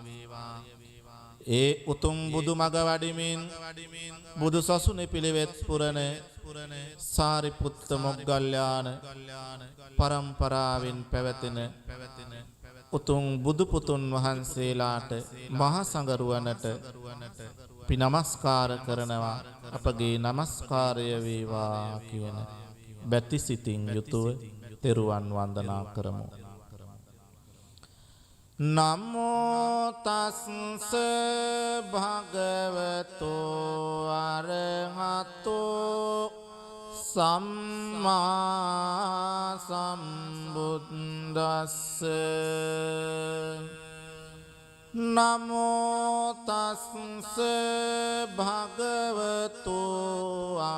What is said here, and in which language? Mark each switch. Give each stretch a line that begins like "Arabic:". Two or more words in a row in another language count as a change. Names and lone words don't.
Sinhala: ඒ උතුම් බුදු මග වඩිමින් බුදු සසුනේ පිළිවෙත් පුරන සාරිපුත්ත මොග්ගල්ලාන පරම්පරාවෙන් පැවතෙන උතුම් බුදු පුතුන් වහන්සේලාට මහා සංඝරුවනට අපි නමස්කාර කරනවා අපගේ නමස්කාරය වේවා කියන බැති සිතින් යුතුව තෙරුවන් වන්දනා කරමු.
Pali: නමෝ තස්ස භගවතෝ අරහතෝ සම්මා සම්බුද්දස්ස නමෝ තස්ස භගවතෝ